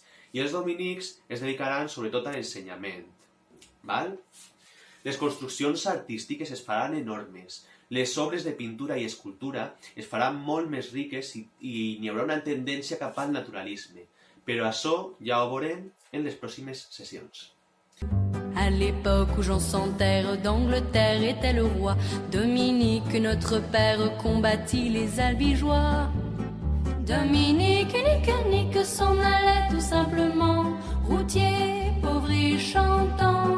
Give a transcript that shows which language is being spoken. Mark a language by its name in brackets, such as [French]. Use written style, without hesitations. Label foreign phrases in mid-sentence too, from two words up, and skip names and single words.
[Catalan] I els dominics es dedicaran sobretot a l'ensenyament. Les construccions artístiques es faran enormes. Les obres de pintura i escultura es faran molt més riques i n'hi haurà una tendència cap al naturalisme. Però això ja ho veurem en les pròximes sessions. [French] À l'époque où Jean sans terre d'Angleterre était le roi, Dominique, notre père, combattit les Albigeois. Dominique, nique, s'en allait tout simplement, routier, pauvre et chantant.